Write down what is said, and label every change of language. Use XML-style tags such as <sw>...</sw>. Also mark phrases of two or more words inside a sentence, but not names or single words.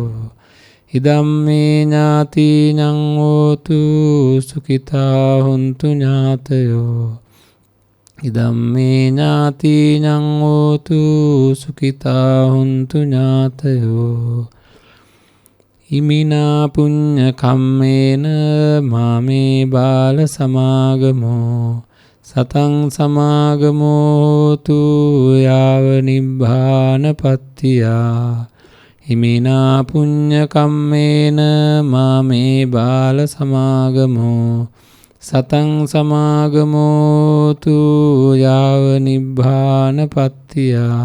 <pi>ඉදම්මේ ඥාතිඤං හෝතු සුඛිතා හොන්තු ඥාතයෝ. ඉදම්මේ ඥාතිඤං හෝතු සුඛිතා හොන්තු ඥාතයෝ. ඉමිනා පුඤ්ඤ කම්මේන මාමේ බාල සමාගමෝ සතං සමාගමෝතු යාව නිබ්බානපත්තියා. හිමිනා පුඤ්ඤ කම්මේන මාමේ බාල සමාගමෝ සතං සමාගමෝතු යාව නිබ්බානපත්තියා.</pi>